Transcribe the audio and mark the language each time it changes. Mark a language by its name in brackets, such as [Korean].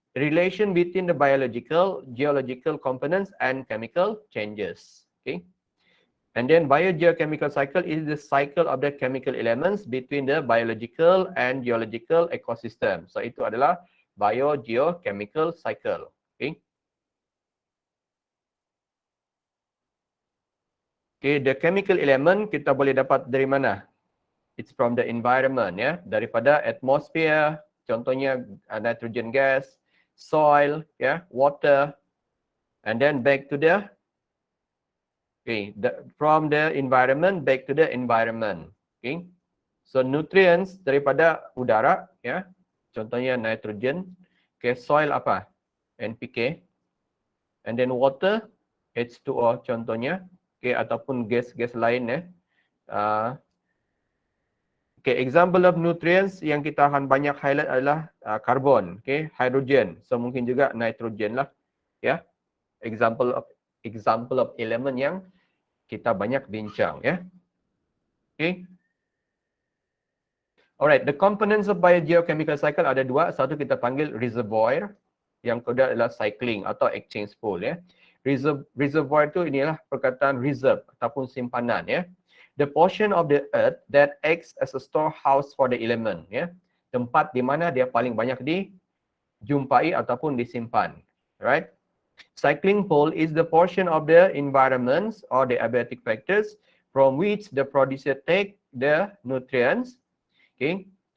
[English] Relation between the biological, geological components and chemical changes. Okay. And then biogeochemical cycle is the cycle of the chemical elements between the biological and geological ecosystem. [Malay] So itu adalah biogeochemical cycle. Okay. Okay, [English] the chemical element [Malay] kita boleh dapat dari mana? [English] It's from the environment, ya, [Malay] daripada [English] atmosphere, contohnya nitrogen gas, soil, ya, water, and then back to the from the environment back to the environment. [Malay] Okay. So nutrients daripada udara, ya, contohnya nitrogen, okay, soil apa? NPK, and then water, H2O contohnya, okay, ataupun gas-gas lain, ya. Okay, [English] example of nutrients [Malay] yang kita akan banyak highlight adalah karbon, okay, hydrogen, so mungkin juga nitrogen lah, ya. [English] Example of element [Malay] yang kita banyak bincang, ya. Okay. [English] Alright, the components of biogeochemical cycle [Malay] ada 2. Satu kita panggil reservoir, yang kedua adalah cycling atau exchange pool, ya. Reservoir tu inilah perkataan reserve ataupun simpanan, ya. [English] The portion of the earth that acts as a storehouse for the element, ya. [Malay] Tempat di mana dia paling banyak dijumpai ataupun disimpan, right? [English] Cycling pool is the portion of the environments or the abiotic factors from which the producer take the nutrients, okay?